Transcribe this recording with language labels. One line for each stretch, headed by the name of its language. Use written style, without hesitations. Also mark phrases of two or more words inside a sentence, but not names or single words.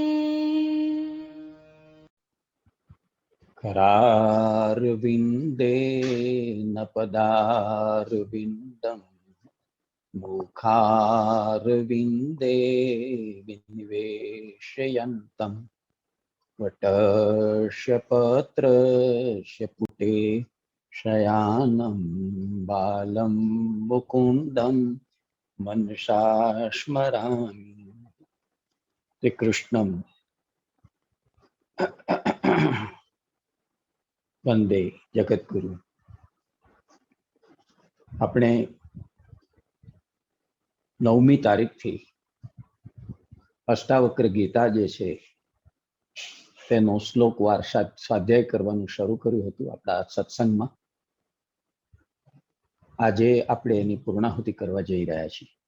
Sanskrit: करारविन्देन पदारविन्दम् मुखारविन्दे विनिवेशयन्तम् वटस्य पत्रस्य पुटे शयानं बालं मुकुन्दं मनसा स्मरामि। श्री कृष्णं वंदे जगद्गुरु।
Gujarati: આપણે 9મી તારીખથી અષ્ટાવક્ર ગીતા જે છે તેનો શ્લોકવાર સ્વાધ્યાય કરવાનું શરૂ કર્યું હતું આપણા સત્સંગમાં. આજે આપણે એની પૂર્ણાહુતિ કરવા જઈ રહ્યા છીએ.